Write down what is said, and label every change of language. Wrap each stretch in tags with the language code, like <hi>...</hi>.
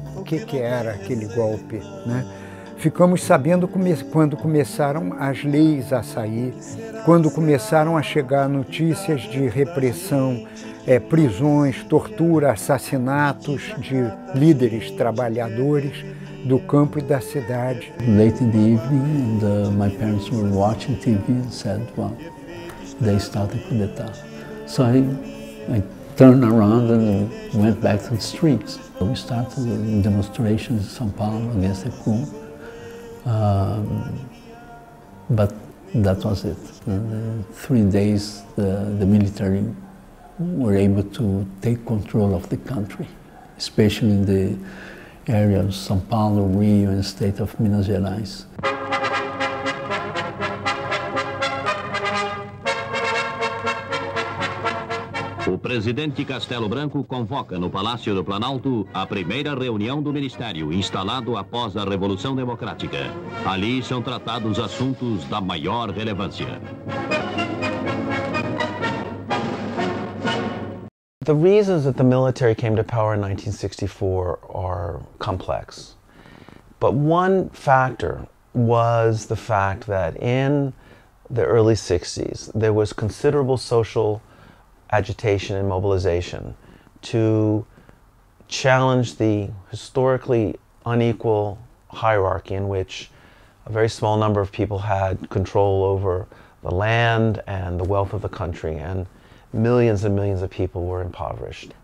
<pt>O que era aquele golpe, né? Ficamos sabendo quando começaram as leis a sair, quando começaram a chegar notícias de repressão, prisões, tortura, assassinatos de líderes trabalhadores do campo e da cidade.</pt> <en>Late in the evening, my parents were watching TV and said, well, they started coup d'etat. So I turned around and went back to the streets. We started demonstrations in São Paulo against the coup. But that was it. In 3 days, the military were able to take control of the country, especially in the area of São Paulo, Rio, and state of Minas Gerais.</en> <pt>O presidente Castelo Branco convoca no Palácio do Planalto a primeira reunião do Ministério, instalado após a Revolução Democrática. Ali são tratados assuntos da maior relevância.</pt> <en>The reasons that the military came to power in 1964 are complex. But one factor was the fact that in the early 60s, there was considerable social agitation and mobilization to challenge the historically unequal hierarchy in which a very small number of people had control over the land and the wealth of the country, and millions and millions of people were impoverished.</en>